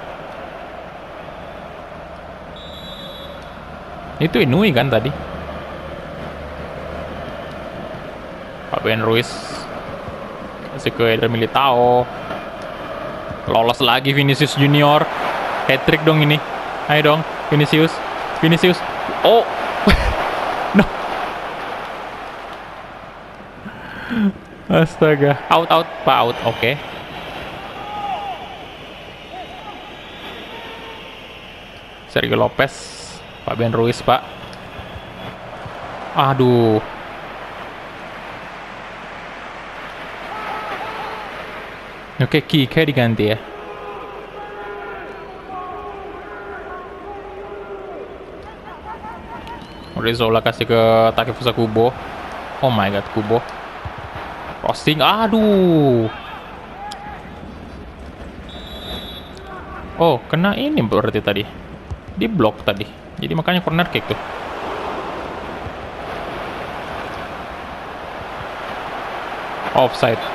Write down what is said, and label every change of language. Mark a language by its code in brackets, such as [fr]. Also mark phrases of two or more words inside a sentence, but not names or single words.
[id] Itu Inui kan tadi? Fabian Ruiz. Kasih ke Eder Militao. Lolos lagi Vinicius Junior. Hat-trick dong ini. Ayo dong, Vinicius. Vinicius. Oh. No. Astaga. Out, Pak, out. Oke. Sergio Lopez. Fabian Ruiz, Pak. Aduh. Oke, Kike diganti ya. Zola kasih ke Takefusa Kubo. [en] Oh my god, Kubo. Crossing, [id] aduh. Oh, kena ini berarti tadi. Di blok tadi. Jadi makanya [en] corner kick [id] tuh. Offside.